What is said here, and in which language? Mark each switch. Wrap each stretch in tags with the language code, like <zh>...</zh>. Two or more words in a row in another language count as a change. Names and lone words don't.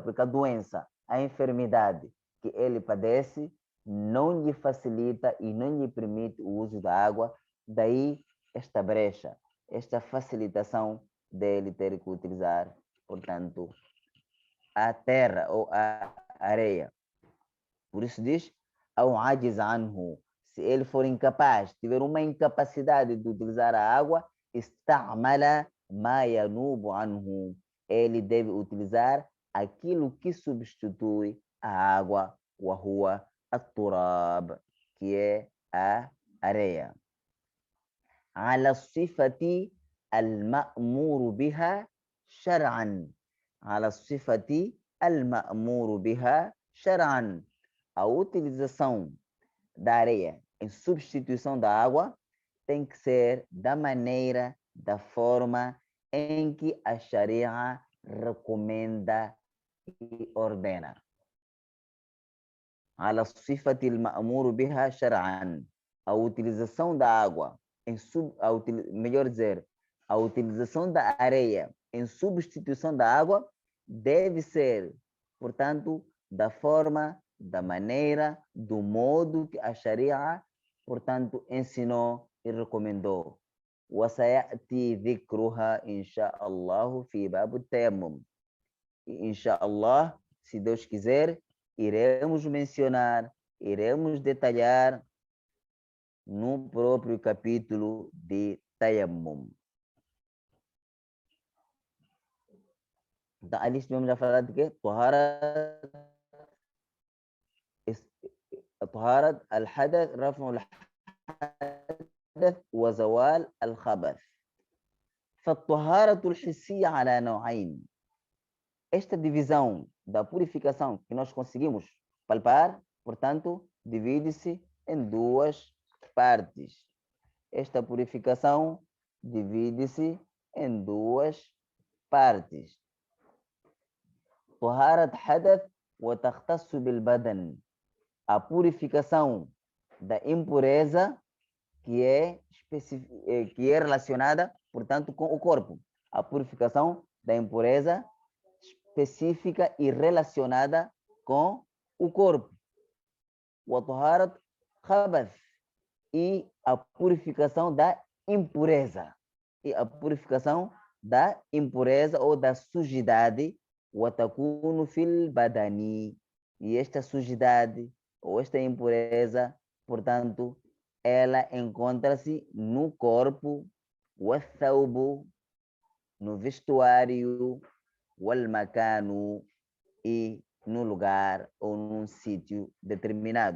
<pt>Porque a doença, a enfermidade que ele padece, não lhe facilita e não lhe permite o uso da água. Daí esta brecha, esta facilitação dele ter que utilizar, portanto, a terra ou a areia. Por isso diz,</pt> <ar>أو عجز عنه,</ar> <pt>se ele for incapaz, tiver uma incapacidade de utilizar a água,</pt> <ar>استعمل ما ينوب عنه,</ar> <pt>ele deve utilizar aquilo que substitui a água,</pt> <ar>وهو التراب,</ar> <pt>que é a areia.</pt> <ar>على الصفة المأمور بها شرعا. على الصفة المأمور بها شرعا.</ar> <pt>A utilização da areia em substituição da água tem que ser da maneira, da forma em que a Sharia recomenda e ordena.</pt> <ar>على الصفة المأمور بها شرعا.</ar> <pt>A utilização da água melhor dizer, a utilização da areia em substituição da água deve ser, portanto, da forma, da maneira, do modo que a Sharia, portanto, ensinou e recomendou.</pt> <ar>وسيأتي ذكرها إن شاء الله في باب التيمم. إن شاء الله,</ar> <pt>se Deus quiser, iremos mencionar, iremos detalhar no próprio capítulo de Tayammum. Então, ali estivemos a falar de quê?</pt> <ar>طهارة الحدث، رفع الحدث وزوال الخبث. فالطهارة الحسية على نوعين.</ar> <pt>Esta divisão da purificação que nós conseguimos palpar, portanto, divide-se em duas partes. Esta purificação divide-se em duas partes.</pt> <ar>طهارة حدث وتختص بالبدن.</ar> <pt>A purificação da impureza que é relacionada, portanto, com o corpo. A purificação da impureza específica e relacionada com o corpo.</pt> <ar>وطهارة خبث.</ar> <pt>E a purificação da impureza. E a purificação da impureza ou da sujidade.</pt> <ar>وتكون في البدن.</ar> <pt>E esta sujidade ou esta impureza, portanto, ela encontra-se no corpo, والثوب, no vestuário, والمكان, e no lugar ou num sítio determinado.</pt>